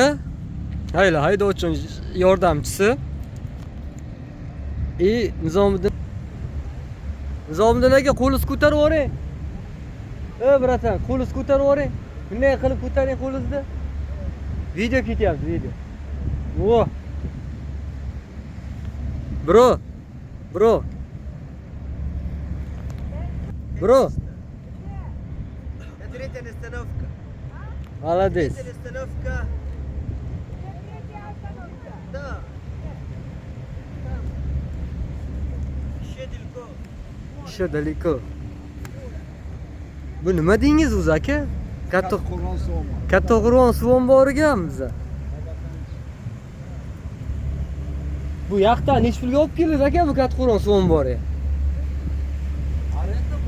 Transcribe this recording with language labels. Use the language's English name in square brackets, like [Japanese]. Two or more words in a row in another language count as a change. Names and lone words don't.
[Uzbek] Hayla, haydovchi yordamchisi. Nizomiddin aka, qo'lingizni ko'tarib yuboring. Bratan, qo'lingizni ko'tarib yuboring. Bunday qilib ko'taring qo'lingizni. Video ketyapti, video. Vo. Bro. [Russian] Третья остановка. Молодец. Третья остановка. Да. Там. Еще далеко. [Uzbek] Bu nima deyingiz o'zi aka? Kattaqo'rg'on suv ombori. Kattaqo'rg'on suv omborigan biza. Bu yoqdan nech pulga olib keldi aka bu Kattaqo'rg'on suv ombori? Arenda bu.